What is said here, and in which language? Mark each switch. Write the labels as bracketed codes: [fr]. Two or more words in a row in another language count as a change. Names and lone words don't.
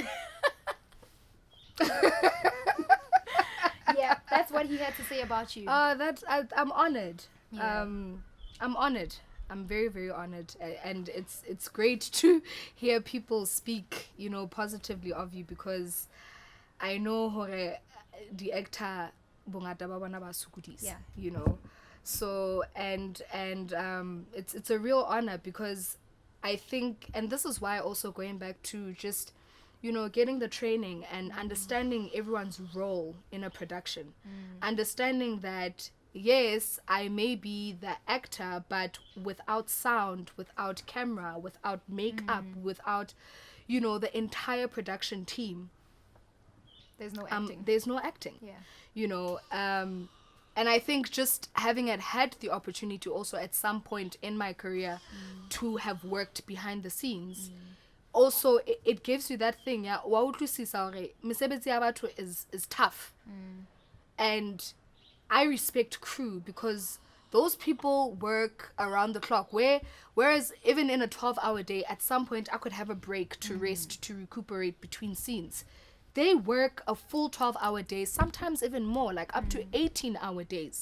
[en] Yeah, that's what he had to say about you. I'm honored. Yeah. I'm honored. I'm very, very honored, and it's great to hear people speak, positively of you, because I know hore the actor [st] bongata ba bona ba sokodisa, [en] Yeah. So and it's a real honor, because I think, and this is why also going back to just getting the training and understanding everyone's role in a production, understanding that yes, I may be the actor, but without sound, without camera, without makeup, without the entire production team, There's no acting. there's no acting. Yeah. And I think just having had the opportunity to also at some point in my career to have worked behind the scenes, also it gives you that thing, yeah, [st] wa utlwisisa hore mesebetsi ya batho [en] is tough. And I respect crew, because those people work around the clock, whereas even in a 12-hour day, at some point I could have a break to rest, to recuperate between scenes. They work a full 12-hour day, sometimes even more, like up to 18-hour days.